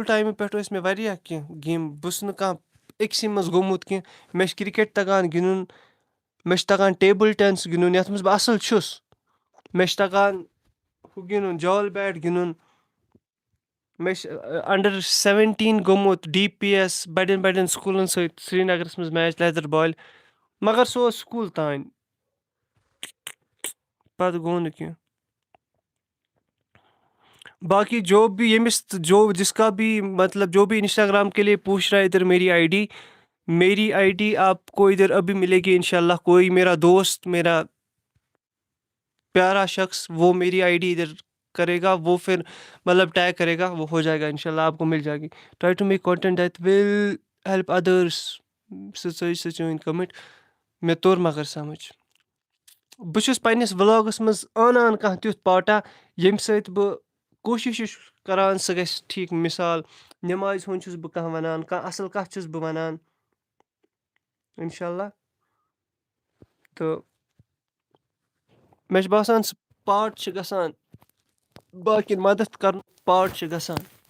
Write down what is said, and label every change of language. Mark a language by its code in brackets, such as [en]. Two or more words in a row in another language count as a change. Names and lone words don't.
[ks] ٹایمہٕ پٮ۪ٹھ ٲسۍ مےٚ واریاہ کینٛہہ گیم بہٕ چھُس نہٕ کانٛہہ أکسٕے منٛز گوٚمُت کینٛہہ مےٚ چھِ کِرکٹ تگان گِنٛدُن مےٚ چھِ تگان [en] table tennis [ks] گِنٛدُن یَتھ منٛز بہٕ اَصٕل چھُس مےٚ چھِ تگان ہُہ گِنٛدُن جال بیٹ گِنٛدُن مےٚ چھِ انڈر 17 گوٚمُت DPS بڑٮ۪ن بڑٮ۪ن سکوٗلن سۭتۍ سرینگرس منٛز میچ لیدر بالہِ مگر سُہ اوس سکوٗل تانۍ پتہٕ گوٚو نہٕ کینٛہہ [ur] باقی جو بھی ییٚمِس جو جس کا بھی مطلب جو بھی انسٹاگرام کے لیے پوچھ رہا ہے ادھر میری آئی ڈی آپ کو ادھر ابھی ملے گی [ar] انشاءاللہ [ur] کوئی میرا دوست میرا پیارا شخص وہ میری آئی ڈی ادھر کرے گا وہ پھر مطلب ٹیگ کرے گا وہ ہو جائے گا [ar] انشاءاللہ [ur] آپ کو مل جائے گی [en] try to make content that will help others [ks] سُہ چٲنۍ کمنٹ مےٚ توٚر مگر سمجھ بہٕ چھُس پنٛنِس وٕلاگَس منٛز اَنان کانٛہہ تیُتھ پاٹا ییٚمہِ سۭتۍ بہٕ کوٗشِش چھُس کَران سُہ گژھِ ٹھیٖک مِثال نٮ۪مازِ ہُنٛد چھُس بہٕ کانٛہہ وَنان کانٛہہ اَصٕل کَتھ چھُس بہٕ وَنان [ar] اِنشاءاللہ [ks] تہٕ مےٚ چھُ باسان سُہ پاٹ چھِ گژھان باقٕیَن مَدَتھ کَرُن پاٹ چھِ گژھان